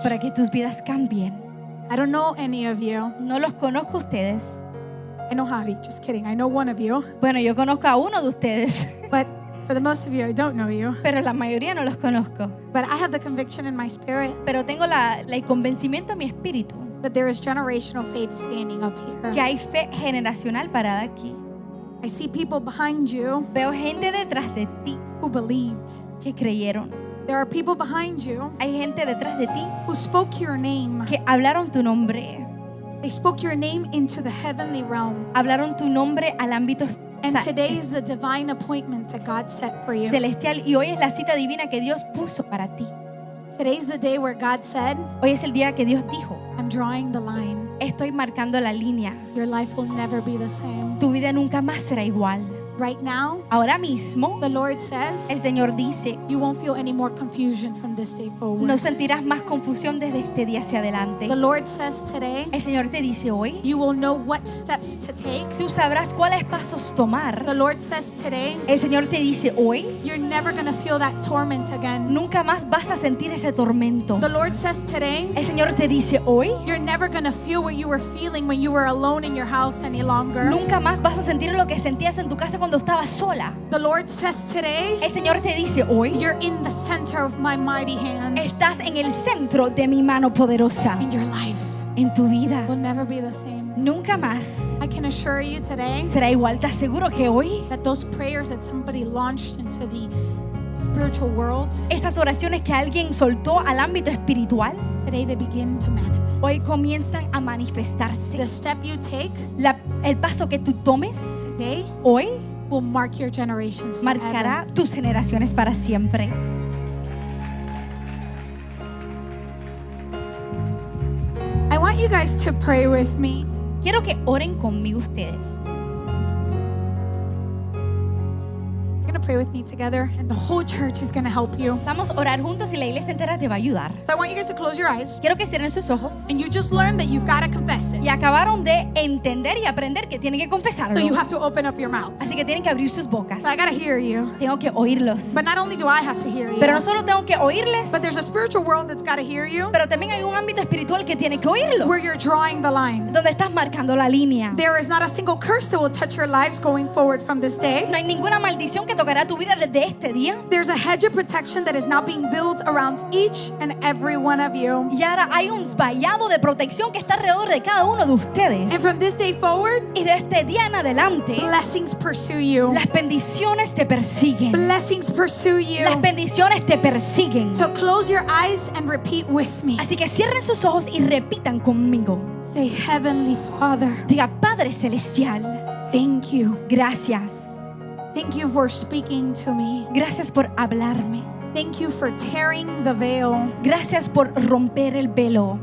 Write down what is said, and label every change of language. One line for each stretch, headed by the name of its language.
Spanish: para que tus vidas cambien.
English: I don't know any of you.
Spanish: No los conozco a ustedes.
English: I know Javi, just kidding. I know one of you.
Spanish: Bueno, yo conozco a uno de ustedes,
English: But for the most of you, I don't know you.
Spanish: pero la mayoría no los conozco.
English: But I have the conviction in my spirit
Spanish: Pero tengo el convencimiento en mi espíritu
English: that there is generational faith standing up
Spanish: que
English: here.
Spanish: hay fe generacional parada aquí.
English: I see people behind you
Spanish: Veo gente detrás de ti
English: who believed.
Spanish: que creyeron.
English: There are people behind you
Spanish: Hay gente detrás de ti
English: who spoke your name.
Spanish: que hablaron tu nombre.
English: They spoke your name into the heavenly realm.
Spanish: Hablaron tu nombre al ámbito
English: And today is the divine appointment that God set for you.
Spanish: celestial y hoy es la cita divina que Dios puso para ti.
English: Today's the day where God said,
Spanish: Hoy es el día que Dios dijo,
English: I'm drawing the line.
Spanish: estoy marcando la línea.
English: Your life will never be the same.
Spanish: Tu vida nunca más será igual.
English: Right now,
Spanish: Ahora mismo,
English: the Lord says,
Spanish: el Señor dice,
English: you won't feel any more confusion from this day forward.
Spanish: no sentirás más confusión desde este día hacia adelante.
English: The Lord says today,
Spanish: El Señor te dice hoy,
English: you will know what steps to take.
Spanish: tú sabrás cuáles pasos tomar.
English: The Lord says today,
Spanish: El Señor te dice hoy,
English: you're never going to feel that torment again.
Spanish: nunca más vas a sentir ese tormento.
English: The Lord says today,
Spanish: El Señor te dice hoy,
English: you're never going to feel what you were feeling when you were alone in your house any longer.
Spanish: nunca más vas a sentir lo que sentías en tu casa cuando estabas sola.
English: The Lord says today,
Spanish: El Señor te dice hoy,
English: you're in the center of my mighty hands.
Spanish: estás en el centro de mi mano poderosa.
English: And your life
Spanish: En tu vida,
English: will never be the same.
Spanish: nunca más
English: I can assure you today
Spanish: será igual. Te aseguro que hoy,
English: that those prayers that somebody launched into the spiritual world,
Spanish: esas oraciones que alguien soltó al ámbito espiritual,
English: today they begin to manifest.
Spanish: hoy comienzan a manifestarse.
English: The step you take
Spanish: El paso que tú tomes
English: today
Spanish: hoy
English: will mark your generations forever.
Spanish: marcará tus generaciones para siempre.
English: I want you guys to pray with me.
Spanish: Quiero que oren conmigo ustedes.
English: You're going to pray with me together, and the whole church is going to help you.
Spanish: Vamos a orar juntos y la iglesia entera te va a ayudar.
English: So I want you guys to close your eyes,
Spanish: Quiero que cierren sus ojos.
English: and you just learned that you've got to confess it.
Spanish: Y acabaron de entender y aprender que tienen que confesarlo.
English: So you have to open up your mouth.
Spanish: Así que tienen que abrir sus bocas.
English: So I got to hear you.
Spanish: Tengo que oírlos.
English: But not only do I have to hear you,
Spanish: Pero no solo tengo que oírles,
English: but there's a spiritual world that's got to hear you,
Spanish: pero también hay un ámbito espiritual que tiene que oírlos.
English: where you're drawing the line.
Spanish: Donde estás marcando la línea.
English: There is not a single curse that will touch your lives going forward from this day.
Spanish: No hay ninguna maldición que tocará tu vida desde este día.
English: There's a hedge of protection that is now being built around each and every one of you.
Spanish: Y ahora hay un vallado de protección que está alrededor de cada uno de ustedes.
English: And from this day forward,
Spanish: Y de este día en adelante,
English: blessings pursue you.
Spanish: las bendiciones te persiguen.
English: Blessings pursue
Spanish: Las
English: you.
Spanish: bendiciones te persiguen.
English: So close your eyes and repeat with me.
Spanish: Así que cierren sus ojos y repitan conmigo.
English: Say, Heavenly Father,
Spanish: Diga, Padre Celestial,
English: thank you.
Spanish: gracias.
English: Thank you for speaking to me.
Spanish: Gracias por hablarme.
English: Thank you for tearing the veil.
Spanish: Gracias por romper el velo.